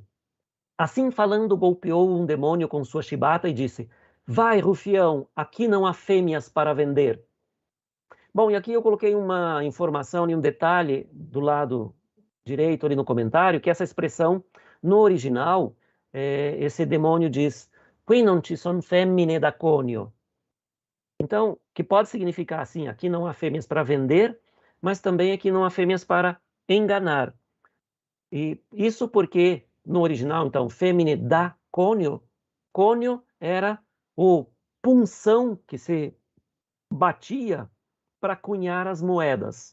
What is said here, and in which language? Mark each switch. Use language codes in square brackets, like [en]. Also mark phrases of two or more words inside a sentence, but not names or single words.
[pt] Assim falando, golpeou um demônio com sua chibata e disse: vai, rufião, aqui não há fêmeas para vender. Bom, e aqui eu coloquei uma informação e um detalhe do lado direito ali no comentário, que essa expressão, no original, esse demônio diz: [it] qui non ci son femmine da conio. [pt] Então, que pode significar assim, aqui não há fêmeas para vender, mas também aqui não há fêmeas para enganar. E isso porque, no original, então, [it] fêmine da conio, [pt] conio era o punção que se batia para cunhar as moedas.